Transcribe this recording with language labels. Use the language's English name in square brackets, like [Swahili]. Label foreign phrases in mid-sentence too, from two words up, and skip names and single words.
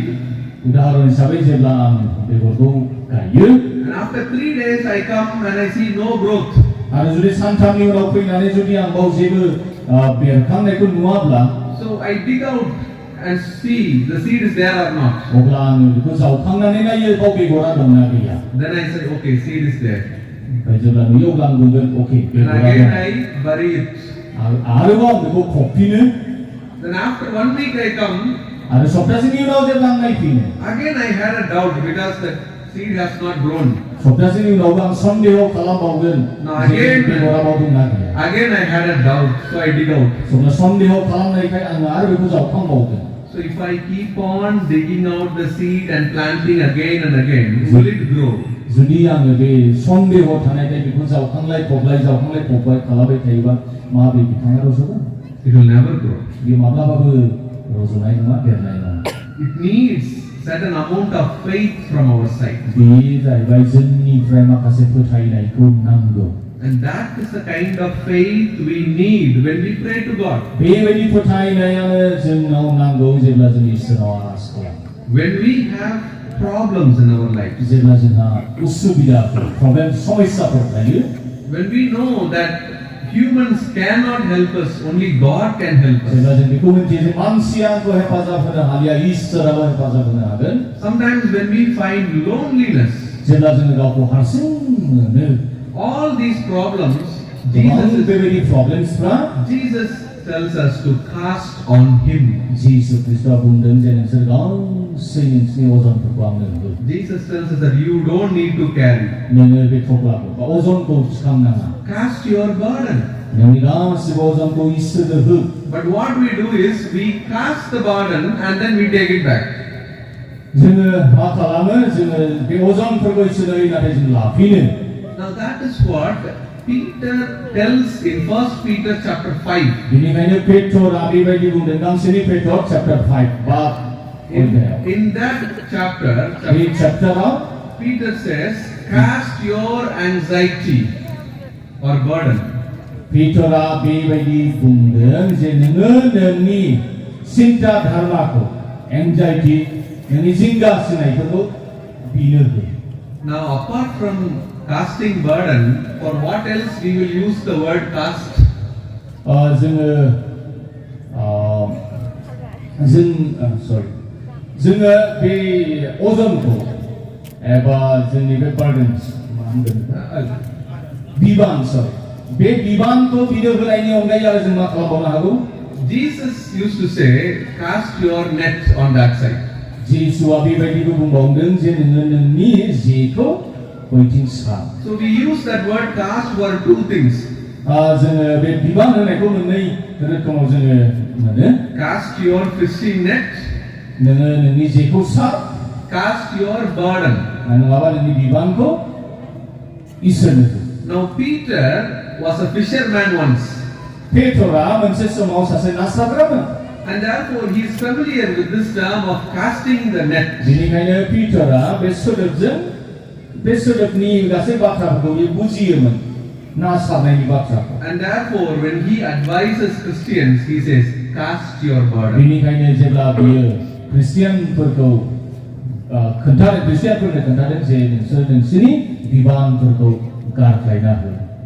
[Bodo] उदाहरण हिसाबै जेब्ला आं बेगरखौ गायो [English] and after 3 days I come and I see no growth. [Bodo] आरो जुदि सानथामनि उनाव फैनानै जुदि आं बाव जेबो बेरखांनायखौ नुवाब्ला, [English] So I dig out and see the seed is there or not. [Bodo] अब्ला आङो बेखौ जावखांनानै नायो बाव बेगरा दंना गैया। [English] Then I say, okay, seed is there. [Bodo] ओमफ्राय जेब्ला नुयो अब्ला आं बुंगोन अके [English] And [Bodo] बेगरा [English] again [Bodo] दं। [English] I bury it. [Bodo] आरोबाव आं बेखौ फबफिनो [English] Then after 1 week I come. [Bodo] आरो सप्तासेनि उनाव जेब्ला आं नायफिनो, [English] Again I had a doubt because the seed has not grown. [Bodo] सप्तासेनि उनावबो आं सन्देह खालामबावगोन जे बेगरा बाव दंना गैया। [English] Again I had a doubt, so I dig out. [Bodo] जेब्ला सन्देह खालामनायखाय आङो आरो बेखौ जावखांबावगोन। [English] So if I keep on digging out the seed and planting again and again, will it grow? [Bodo] जुदि आङो बे सन्देह थानायखाय बेखौ जावखांलाय फबलाय खालामबाय थायोबा मा बे बिफाङा रज'गोन? [English] It will never grow. [Bodo] बे माब्लाबाबो रज'नाय नङा, देरनाय नङा। [English] It needs certain amount of faith from our side. [Bodo] बे जाहैबाय जोंनिफ्राय माखासे फोथायनायखौ नांगौ। [English] And that is the kind of faith we need when we pray to God. [Bodo] बेबायदि फोथायनायानो जोंनाव नांगौ जेब्ला जों इसोरनाव आरज खालामो। [English] When we have problems in our life, [Bodo] जेब्ला जोंहा उसुबिदाफोर, प्रब्लेम, समस्याफोर थायो, [English] when we know that humans cannot help us, only God can help us. [Bodo] जेब्ला जों बेखौ मिथियो जे मानसिया आंखौ हेफाजाब होनो हालिया, इसोराल' हेफाजाब होनो हागोन। [English] Sometimes when we find loneliness, [Bodo] जेब्ला जोङो गावखौ हारसिं मोनो, [English] all these problems, [Bodo] गोबां बेबायदि प्रब्लेम्सफ्रा [English] Jesus tells us to cast on Him. [Bodo] जिसु ख्रीष्टआ बुंदों जे नोंसोर गासै नोंसोरनि अजनफोरखौ आंनो हो। [English] Jesus tells us that you don't need to carry. [Bodo] नोङो बे थफ्लाखौ बा अजनखौ थिखांनाङा। [English] Cast your burden. [Bodo] नोंनि गासिबो अजनखौ इसोरनो हो। [English] But what we do is we cast the burden and then we take it back. [Bodo] जोङो मा खालामो? जोङो बे अजनफोरखौ इसोरनो होयो नाथाय जों लाफिनो। [English] Now that is what Peter tells in 1 Peter chapter 5. [Bodo] बेनिखायनो पेट्रआ बेबायदि बुंदों गांसेनि पेट्र chapter 5 बा [English] In that chapter, [Bodo] बे चैप्टराव [English] Peter says, cast your anxiety or burden. [Bodo] पेट्रआ बेबायदि बुंदों जे नोङो नोंनि सिन्ता धारणाखौ, एंजाइटि, नोंनि जिंगा सिनायफोरखौ बिनो हो। [English] Now apart from casting burden, for what else we will use the word cast? [Bodo] जोङो बे अजनखौ एबा जोंनि बे बार्डेन्स मा होनगोन बे बिबानखौ बिनो होनायनि अनगायै आरो जों मा खालामबावनो हागौ? [English] Jesus used to say, cast your net on that side. [Bodo] जिसुआ बेबायदिबो बुंबावदों जे नोङो नोंनि जेखौ बैथिं सार। [English] So we use that word cast for two things. [Bodo] जोङो बे बिबान होनायखौ मोननै रोखोमाव जोङो मोनो। [English] Cast your fishing net. [Bodo] नोङो नोंनि जेखौ सार। [English] Cast your burden. [Bodo] नङाबा नोंनि बिबानखौ इसोरनो हो। [English] Now Peter was a fisherman once. [Bodo] पेट्रआ मोनसे समाव सासे ना सारग्रामोन। [English] And therefore he is familiar with this term of casting the net. [Bodo] बेनिखायनो पिटरआ बे सोदोबनि गासै बाथ्राफोरखौ बियो बुजियोमोन, ना सारनायनि बाथ्राखौ। [English] And therefore when he advises Christians, he says, cast your burden. [Bodo] बेनिखायनो जेब्ला बियो ख्रिस्टियानफोरनो खोन्थादों जे नोंसोर नोंसोरनि बिबानफोरखौ गारख्लायना हो।